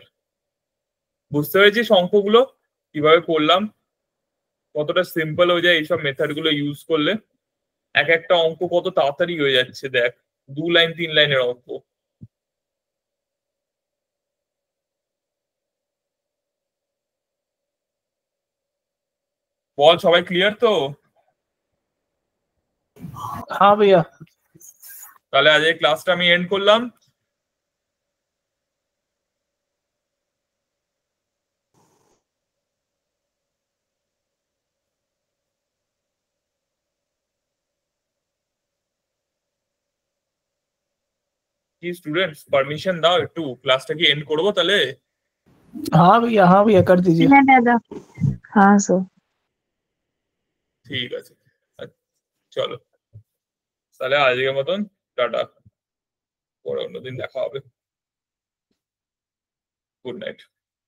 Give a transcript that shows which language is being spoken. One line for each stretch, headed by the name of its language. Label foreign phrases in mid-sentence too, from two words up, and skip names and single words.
Bangla: বুঝতে পেরেছিস অঙ্কগুলো কিভাবে করলাম, কতটা সিম্পল হয়ে যায় এইসব মেথড গুলো ইউজ করলে। এক একটা অঙ্ক কত তাড়াতাড়ি হয়ে যাচ্ছে, দেখ 2 লাইন 3 লাইনের অঙ্ক। বল সবাই ক্লিয়ার তো?
Hindi: हाँ भैया।
Bangla: তাহলে আজ এই ক্লাসটা আমি এন্ড করলাম। কি স্টুডেন্টস পারমিশন দাও একটু, ক্লাসটা কি এন্ড করবো তাহলে?
Hindi: हाँ भैया कर दीजिए। हाँ दादा। हाँ सर।
Bangla: ঠিক আছে, চলো তাহলে আজকের মতন টাটা, পরে অন্যদিন দেখা হবে।
English: good night.